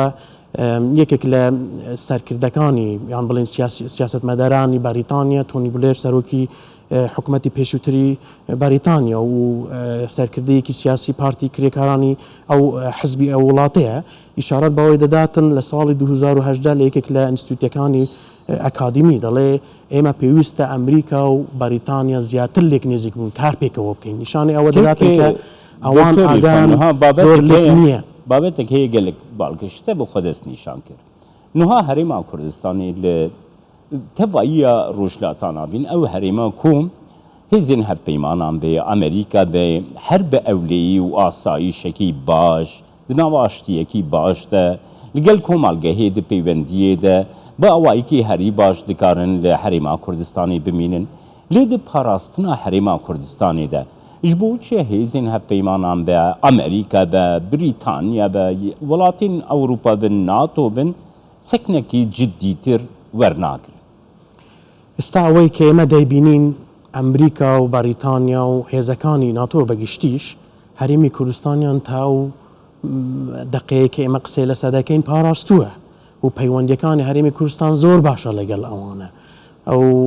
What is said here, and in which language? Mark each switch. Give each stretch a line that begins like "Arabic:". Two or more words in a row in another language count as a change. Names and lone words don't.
Central Kurdish: یەکێک لە سەرکردەکانی یان بڵێن سیاسەتمەدارانی بەریتانیا تۆنی بلێر سەرۆکی حکوومەتی پێشووتری بەریتانیا و سەرکردەیەکی سیاسی پارتی کرێکارانی ئەو حزبی ئەو وڵاتەیە ئیشارەت بەوەی دەداتن لە ساڵی 2010 لە یەکێک لە ئینستیتوتەکانی ئەکادمی دەڵێ ئێمە پێویستە ئەمریکا و بەریتانیا زیاتر لێک نێزیک بوون کار پێکەوە بکەین نیشانەی ئەوە دەداتن کە ئەوان ئاگان زۆر لێک نییە بابەتێک هەیە
Kurdish: gelek balgişte bu xwedest nîşan kir niha herêma Kurdistanê li tevaiya rojhilatana bîn ew herêma ku hêzên hevpeymanan bê Amerîka bê her bi ewleyî û asayîşekî baş di nav aştiyekî baş de li gel komalgehê di peywendiyê de bi awayekî herî baş dikarin li herêma Kurdistanê bimînin lê di parastina herêma Kurdistanê de ji bo çi hêzên hevpeymanan be Amerîka be Brîtanya be welatên Ewropa bin NATO bin seknekî ciddîtir wernagir
Central Kurdish: ئێستا ئەوەی کە ئێمە دەیبینین ئەمریکا و بەریتانیا و هێزەکانی ناتۆ بەگشتیش هەرێمی کوردستانیان تا و دقەیە کە ئێمە قسەی لەسەر دەکەین پاراستووە و پەیوەندیەکانی هەرێمی کوردستان زۆر باشە لەگەڵ ئەوانە ئەو